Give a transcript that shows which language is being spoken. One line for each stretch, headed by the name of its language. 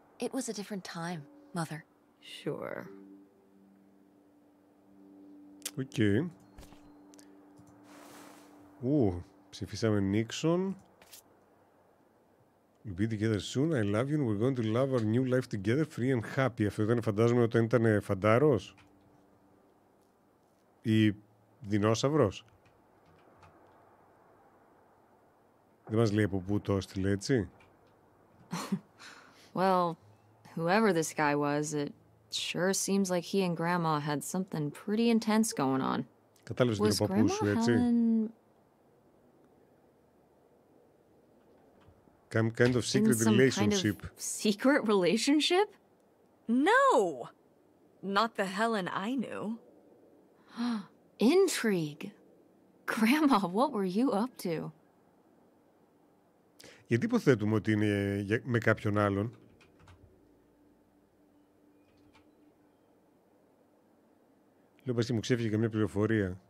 English: It was a different time, Mother. Sure.
Greek: Οκ. Ψηφίσαμε Νίξον.
English: We'll be together soon. I love you and we're going to love our new life together, free and happy.
Greek: Αυτό ήταν, φαντάζομαι, όταν ήταν φαντάρος ή δεινόσαυρος. Δεν μας λέει από πού το έστειλε, έτσι.
English: Well, whoever this guy was, it sure seems like he and Grandma had something pretty intense going on.
Greek: Κατάλαβες την ο παππούς σου, έτσι.
English: Some kind of secret relationship. Kind of secret relationship? No! Not the Helen I knew. Intrigue. Grandma, what were you up to?
Greek: Γιατί υποθέτουμε ότι είναι με κάποιον άλλον. Λέω πας και μου ξέφυγε καμία πληροφορία.